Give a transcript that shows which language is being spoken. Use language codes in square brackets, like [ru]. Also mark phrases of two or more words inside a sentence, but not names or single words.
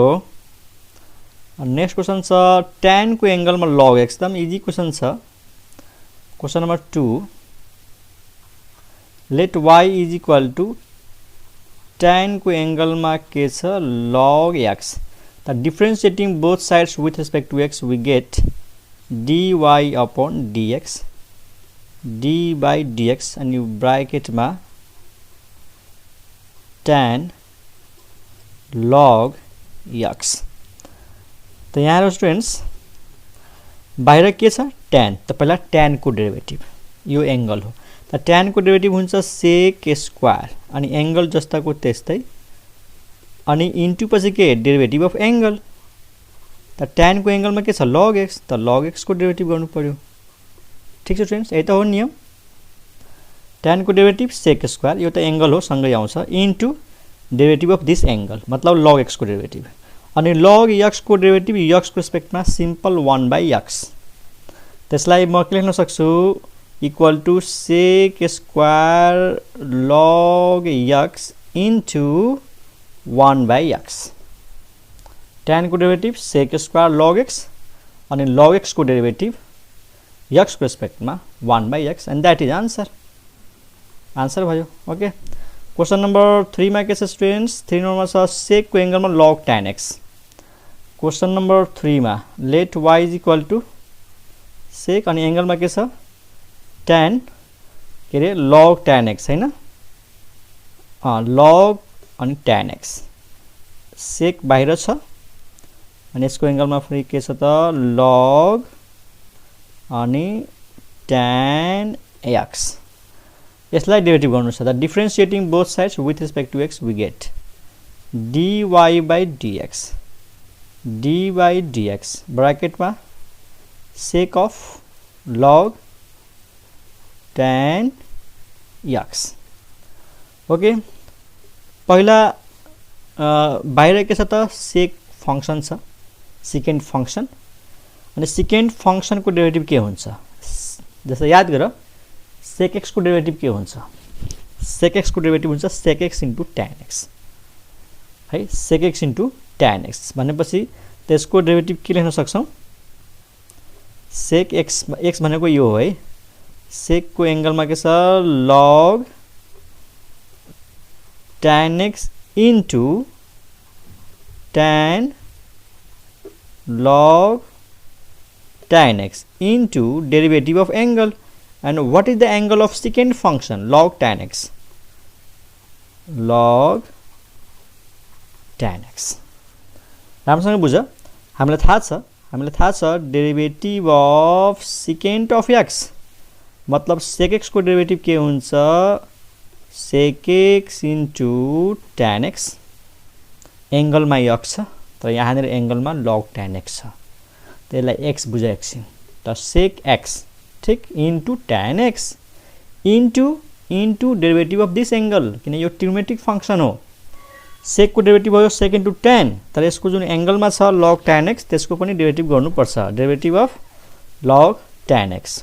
[en] next question [ne] छ tan को एंगलमा log x। एकदम [en] easy question [ne] छ। [en] question number 2, let y is equal to tan [ne] को एंगलमा के छ? [en] log x। [ne] त [en] differentiating both sides with respect to x we get dy upon dx, d by dx, [ne] अनि ब्रैकेट में [en] tan log x। [hi] तो यहाँ [ne] स्टूडेंट्स बाहिर के छ? tan। त पहिला tan को डेरिवेटिभ, यो एंगल हो। त tan को डेरिवेटिभ हुन्छ [en] sec square, [ne] अनि एंगल जस्ताको त्यस्तै, अनि इन्टु पछि के? [en] derivative of angle. [ne] त tan को एंगल में के छ? log x। त log x को डेरिवेटिभ गर्नु पर्यो। ठीक छ स्टुडेन्ट्स? यही त हो नियम। tan को डेरिवेटिभ [en] sec square, [ne] यो त एंगल हो, सँगै आउँछ, [en] into derivative of this angle, [ne] मतलब log x को डेरिवेटिभ, अनि log x को डेरिवेटिभ x को रिस्पेक्टमा सिम्पल 1/x। त्यसलाई म के लेख्न सक्छु? [en] equal to sec square log x into 1/x. [ne] tan को डेरिवेटिभ [en] sec square log x, [ne] अनि log x को डेरिवेटिभ x को रिस्पेक्टमा 1/x, [en] and that is answer. [ne] आन्सर भयो। ओके, [en] question number 3 [ne] मा के छ स्टुडेन्ट्स, 3 नंबरमा छ सेक को एंगल मा log tan x। [en] question number 3 [ne] मा [en] let y is equal to sec [ne] अनि एंगल मा के छ tan के रे log tan x हैन, log अनि tan x, सेक बाहिर छ अनि यसको एंगल मा फेरि के छ त log अनि tan x। यसलाई डेरिभेटिभ गर्नु छ त [en] differentiating both sides with respect to x we get dy by dx, dy dx bracket [ne] मा [en] sec of log tan x। [ne] ओके, पहिला बाहिर के छ त sec फंक्शन छ, सेकेन्ड फंक्शन, अनि सेकेन्ड फंक्शन को डेरिभेटिभ के हुन्छ, जस्तै याद गर sec x को डेरिभेटिभ के हुन्छ, sec x को डेरिभेटिभ हुन्छ [en] sec x into tan x [ne] है, [en] sec x into tan x [ne] भनेपछि त्यसको डेरिभेटिभ के लेख्न सक्छौं, sec x, x भनेको यो हो है, sec को एंगल मा के छ [en] log tan x into tan log tan x into derivative of angle, and what is the angle of second function log tan x, log tan x। [ne] राम्रोसँग बुझ, हामीलाई थाहा छ [en] derivative of second of x [ne] मतलब sec x को डेरिभेटिभ के हुन्छ [en] sec x into [ne] tan x, एंगल मा x छ तर यहाँनिर एंगल मा log tan x छ, त्यसलाई x बुझ एकछिन त sec x ठीक [en] into tan x into derivative of this angle, [ne] किन यो ट्रिग्नोमेट्रिक फंक्शन हो, sec को डेरिभेटिभ भयो [en] sec into tan, [ne] तर यसको जुन एंगल मा छ log tan x त्यसको पनि डेरिभेटिभ गर्नु पर्छ, [en] derivative of log tan x.